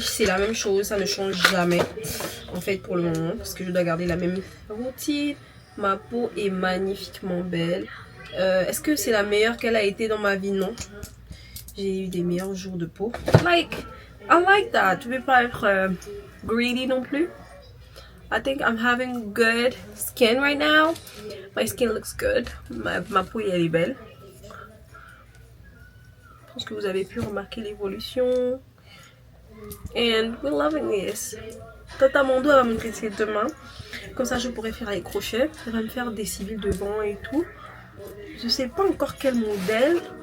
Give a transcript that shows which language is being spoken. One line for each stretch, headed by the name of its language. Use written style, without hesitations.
French: C'est la même chose, ça ne change jamais. En fait, pour le moment, parce que je dois garder la même routine. Ma peau est magnifiquement belle. Est-ce que c'est la meilleure qu'elle a été dans ma vie? Non. J'ai eu des meilleurs jours de peau.
English: I like that.
French: Je ne vais pas être greedy non plus.
English: I think I'm having good skin right now. My skin looks good.
French: Ma peau, elle est belle. Je pense que vous avez pu remarquer l'évolution.
English: And we're loving this.
French: Tata Mondo va me tester demain. Comme ça, je pourrais faire les crochets. Elle va me faire des civils devant et tout. Je sais pas encore quel modèle.